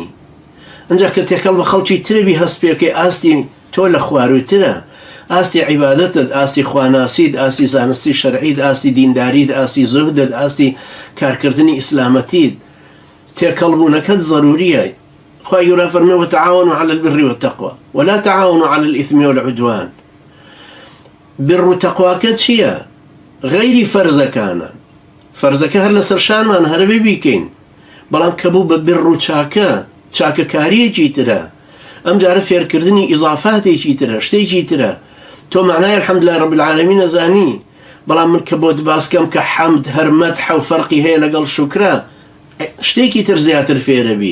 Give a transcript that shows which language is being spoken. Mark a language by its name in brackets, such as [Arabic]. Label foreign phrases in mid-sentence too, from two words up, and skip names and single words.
[Central Kurdish] ئەنجا کە تێکەڵ بە خەڵکی تربی هەست پێکەی ئاستی تۆ لە خواروترە، ئاستی عیبادەتت، ئاستی خواناسیت، ئاستی زانستی شەرعیت، ئاستی دینداریت، ئاستی زوهدت، ئاستی کارکردنی ئیسلامەتیت، تێکەڵبوونەکەت ضروریە. خوا گەورە فەرمێ [Arabic] وتعاونوا على البر والتقوى ولا تعاونوا على الإثم والعدوان. [Central Kurdish] بر و تەقواکە چییە؟ غەیری فەرزەکانە. فەرزەکە هەر لەسەر شانمان هەربێ بیکەین، بەڵام کە بوو بە بر و چاکەکاریەکی ترە. ئەم جارە فێرکردنی ئیضافاتێکی ترە، شتێکی ترە. تۆ معنای [Arabic] الحەمدلله رب العالمین [Central Kurdish] ئەزانی، بەڵام من کە بۆت باسکەم کە حەمد هەر مەدح و فەرقی هەیە لەگەڵ شوکرە، شتێکی تر زیاتر فێرەبی.